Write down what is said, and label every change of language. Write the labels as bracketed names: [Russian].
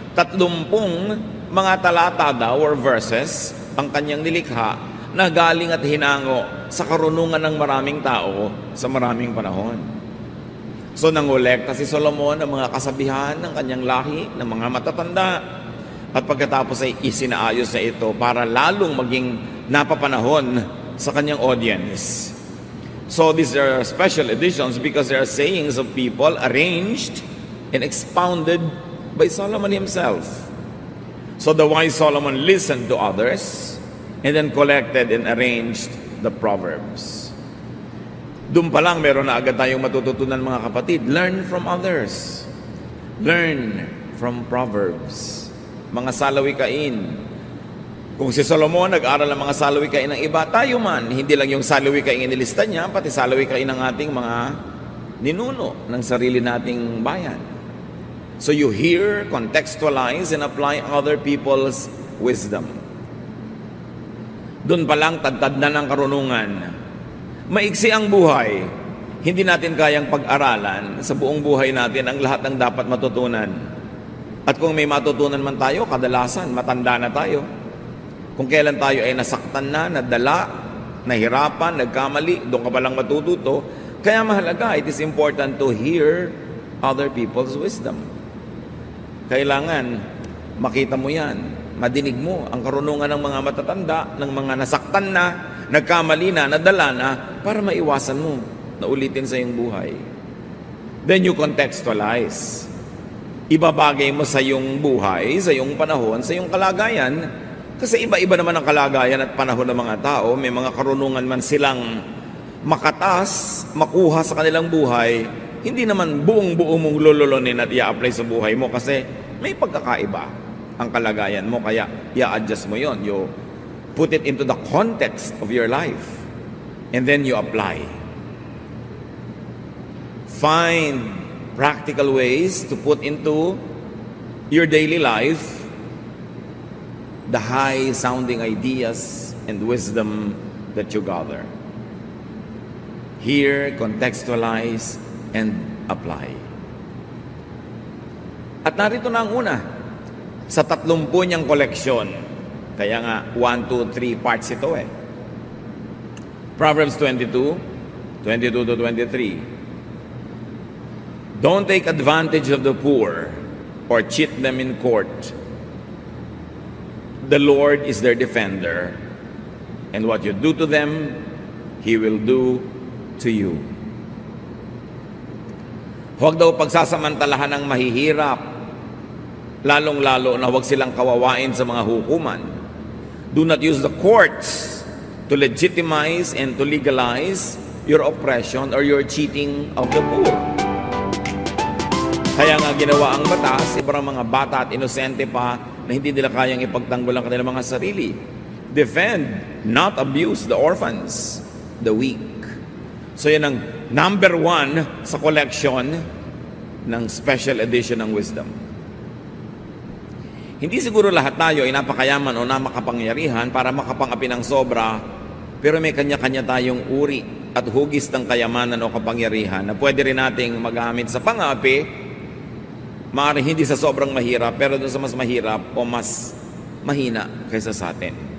[Filipino] 30 mga talata daw or verses ang kanyang nilikha na galing at hinango sa karunungan ng maraming tao sa maraming panahon. So nangolekta si Solomon ng mga kasabihan ng kanyang lahi, ng mga matatanda, at pagkatapos ay isinaayos na ito para lalong maging napapanahon sa kanyang audience. [English] So these are special editions because they are sayings of people arranged and expounded by Solomon himself. So the wise Solomon listened to others and then collected and arranged the Proverbs. [Filipino] Doon pa lang meron na agad tayong matututunan mga kapatid. [English] Learn from others. Learn from Proverbs. [Filipino] Mga salawikain. Kung si Solomon nag-aral ng mga salawikain ng iba, tayo man, hindi lang yung salawikain nilista niya, pati salawikain ng ating mga ninuno ng sarili nating bayan. [English] So you hear, contextualize, and apply other people's wisdom. [Filipino] Doon pa lang, tad-tad na ng karunungan. Maiksi ang buhay. Hindi natin kayang pag-aralan sa buong buhay natin ang lahat ng dapat matutunan. At kung may matutunan man tayo, kadalasan, matanda na tayo. Kung kailan tayo ay nasaktan na, nadala, nahirapan, nagkamali, doon ka palang matututo. Kaya mahalaga, [English] it is important to hear other people's wisdom. [Filipino] Kailangan makita mo yan. Madinig mo ang karunungan ng mga matatanda, ng mga nasaktan na, nagkamali na, nadala na, para maiwasan mo na ulitin sa iyong buhay. [English] Then you contextualize. [Filipino] Ibabagay mo sa iyong buhay, sa iyong panahon, sa iyong kalagayan. Kasi iba-iba naman ang kalagayan at panahon ng mga tao. May mga karunungan man silang makatas, makuha sa kanilang buhay. Hindi naman buong-buo mong lululunin at i-apply sa buhay mo kasi may pagkakaiba ang kalagayan mo, kaya i-adjust mo yon. [English] You put it into the context of your life and then you apply. Find practical ways to put into your daily life the high-sounding ideas and wisdom that you gather. Hear, contextualize, and apply. [Filipino] At narito na ang una. Sa 30 niyang koleksyon. Kaya nga, 1, 2, 3 parts ito eh. Proverbs 22, 22 to 23. [English] Don't take advantage of the poor or cheat them in court. The Lord is their defender, and what you do to them, He will do to you. [Filipino] Huwag daw pagsasamantalahan ng mahihirap, lalong-lalo na huwag silang kawawain sa mga hukuman. [English] Do not use the courts to legitimize and to legalize your oppression or your cheating of the poor. [Filipino] Kaya nga ginawa ang batas, ibarang mga bata at inosente pa na hindi nila kayang ipagtanggol ang kanilang mga sarili. [English] Defend, not abuse the orphans, the weak. [Filipino] So yan ang number 1 sa collection ng special edition ng wisdom. Hindi siguro lahat tayo ay napakayaman o napakapangyarihan para makapangapi ng sobra, pero may kanya-kanya tayong uri at hugis ng kayamanan o kapangyarihan na pwede rin nating magamit sa pangapi, maaaring hindi sa sobrang mahirap, pero doon sa mas mahirap o mas mahina kaysa sa atin.